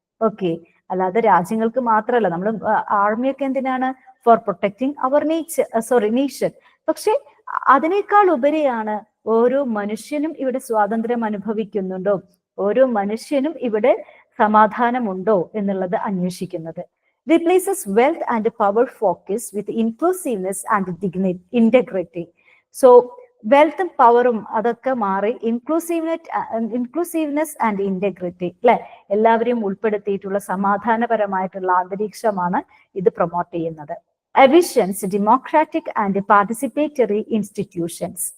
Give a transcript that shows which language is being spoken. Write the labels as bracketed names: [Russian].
[Malayalam] Okay, അല്ലാതെ രാജ്യങ്ങൾക്ക് മാത്രമല്ല. നമ്മൾ ആർമിയൊക്കെ എന്തിനാണ്? [English] For protecting our nation. [Malayalam] പക്ഷെ അതിനേക്കാൾ ഉപരിയാണ് ഓരോ മനുഷ്യനും ഇവിടെ സ്വാതന്ത്ര്യം അനുഭവിക്കുന്നുണ്ടോ, ഓരോ മനുഷ്യനും ഇവിടെ സമാധാനമുണ്ടോ എന്നുള്ളത് അന്വേഷിക്കുന്നത്. [English] Replaces wealth and power focus with inclusiveness and integrity. [Malayalam] So വെൽത്തും പവറും അതൊക്കെ മാറി ഇൻക്ലൂസീവ്നെസ് ആൻഡ് ഇന്റഗ്രിറ്റി അല്ലെ, എല്ലാവരെയും ഉൾപ്പെടുത്തിയിട്ടുള്ള സമാധാനപരമായിട്ടുള്ള അന്തരീക്ഷമാണ് ഇത് പ്രൊമോട്ട് ചെയ്യുന്നത്. [English] Envisions democratic and participatory institutions.